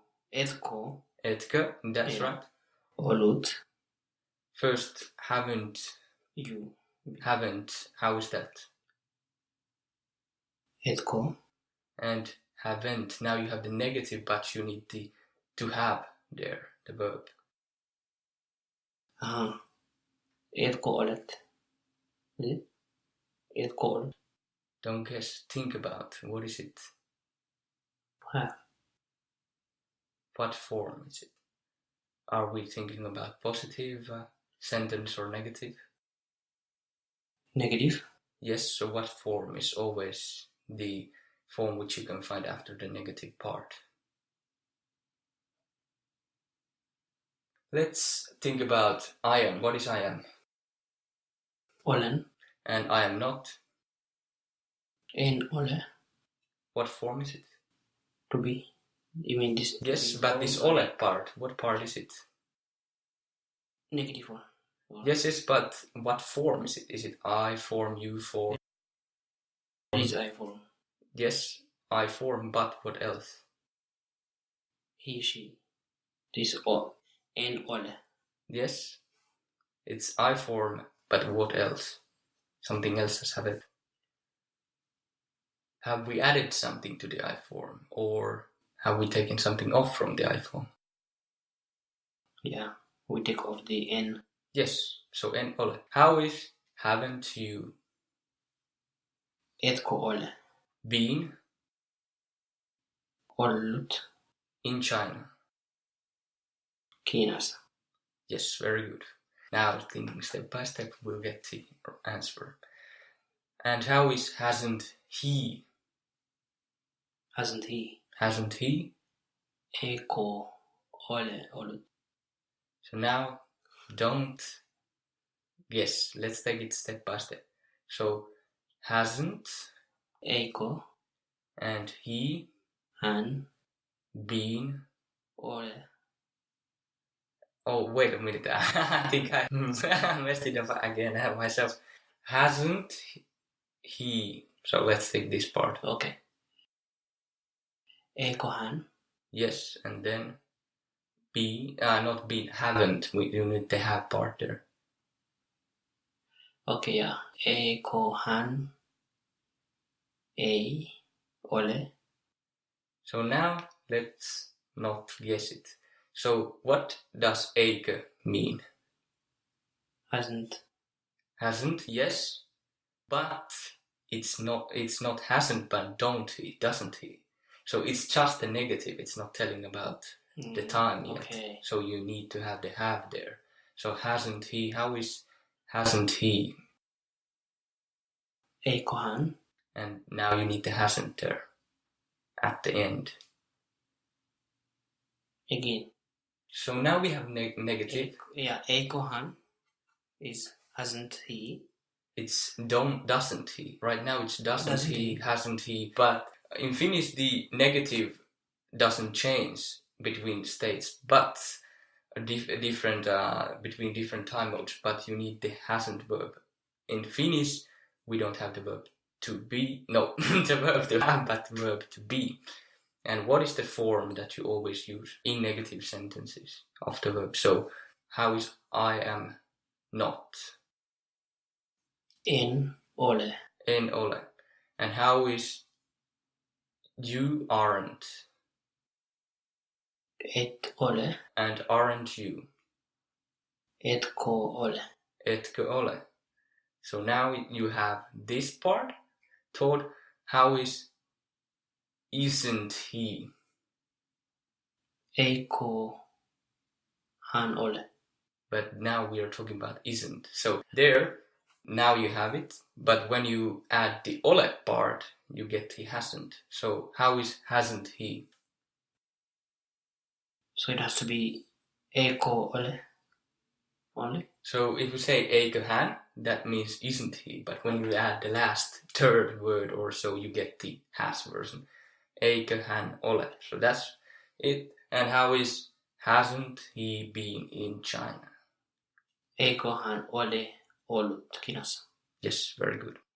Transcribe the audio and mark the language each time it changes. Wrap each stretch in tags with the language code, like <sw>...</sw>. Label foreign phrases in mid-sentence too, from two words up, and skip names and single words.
<en>Etkö, that's right.</en> <fi>Ollut.</fi> <en>First, haven't. You. Haven't, how is that?</en> <fi>Etko.</fi> <en>And haven't, now you have the negative, but you need the to have there, the verb.</en> <fi>Etko olet. Etko olet.</fi> <en>Don't guess, think about, what is it? Have. What form is it? Are we thinking about positive sentence or negative? Negative. Yes, so what form is always the form which you can find after the negative part? Let's think about I am. What is I am?</en> <fi>Olen.</fi> <en>And I am not?</en> <fi>En ole.</fi> <en>What form is it? To be. You mean this? Yes, but this ole part, what part is it? Negative one. Yes, but what form is it? Is it I form, you form? It is I form. Yes, I form, but what else? He, she. This all.</en> <fi>En ole.</fi> <en>Yes, it's I form, but what else? Something else has added. Have we added something to the I form, or have we taken something off from the I form? Yeah, we take off the N. Yes, so</en> <fi>en ole.</fi> <en>How is haven't you</en> <fi>Etko ole.</fi> <en>been</en> <fi>Ollut.</fi> <en>in China?</en> <fi>Kiinassa.</fi> <en>Yes, very good. Now thinking step by step, we'll get the answer. And how is hasn't he? Hasn't he? Hasn't he?</en> <fi>Eikö ole ollut?</fi> <en>So now don't guess. Let's take it step by step. So hasn't</en> <fi>Eikö</fi> <en>and he</en> <fi>hän</fi> <en>been</en> <fi>ole</fi> <en>Oh, wait a minute. I think I messed it up again myself. Hasn't he? So let's take this part.</en> <fi>Okay. Eikö hän?</fi> <en>Yes, and then not been, haven't. You need the have part there. Okay, yeah.</en> <fi>Eikö hän ei ole?</fi> <en>So now let's not guess it. So what does eikö mean? Hasn't. Hasn't, yes, but it's not hasn't, but don't he, doesn't he? So it's just a negative. It's not telling about the time yet. Okay. So you need to have the have there. So hasn't he? How is hasn't he?</en> <fi>Eikö hän?</fi> <en>And now you need the hasn't there at the end. Again. So now we have negative.</en> <fi>Eikö hän</fi> <en>is hasn't he. It's doesn't he. Right now it's doesn't he, hasn't he. But in Finnish the negative doesn't change between states, but different between different time modes. But you need the hasn't verb. In Finnish we don't have the verb to be. No, the verb to have, but the verb to be. And what is the form that you always use in negative sentences of the verb? So how is I am not?</en> <fi>En ole. En ole.</fi> <en>And how is you aren't?</en> <fi>Et ole.</fi> <en>And aren't you?</en> <fi>Etkö ole. Etkö ole.</fi> <en>So now you have this part told. How is isn't he?</en> <fi>Eikö hän ole.</fi> <en>But now we are talking about isn't. So there, now you have it. But when you add the ole part, you get the hasn't. So how is hasn't he? So it has to be</en> <fi>eikö ole</fi> <en>only. So if you say</en> <fi>eikö hän,</fi> <en>that means isn't he. But when you add the last third word or so, you get the has version.</en> <fi>Eikö hän ole.</fi> <en>So that's it. And how is hasn't he been in China?</en> <fi>Eikö hän ole ollut Kiinassa.</fi> <en>Yes, very good.</en>